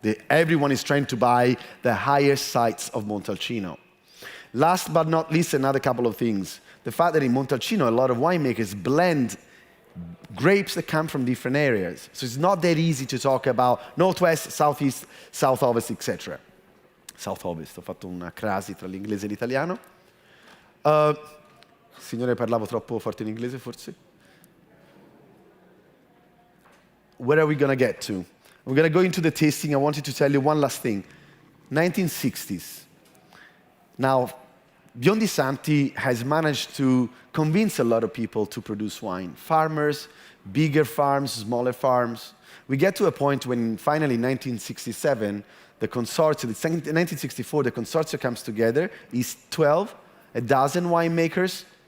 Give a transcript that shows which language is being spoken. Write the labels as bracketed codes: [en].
[en] Everyone is trying to buy the higher sites of Montalcino. Last but not least, another couple of things. The fact that in Montalcino, a lot of winemakers blend grapes that come from different areas. So it's not that easy to talk about northwest, southeast, south ovest, etc. [it] South ovest, ho fatto una crasi tra l'inglese e l'italiano. Signore, parlavo troppo forte in inglese, forse? [en] Where are we going to get to? We're going to go into the tasting. I wanted to tell you one last thing. 1960s. Now, Biondi Santi has managed to convince a lot of people to produce wine. Farmers, bigger farms, smaller farms. We get to a point when finally in 1967, the Consorzio, in 1964, the Consorzio comes together, is 12, a dozen winemakers.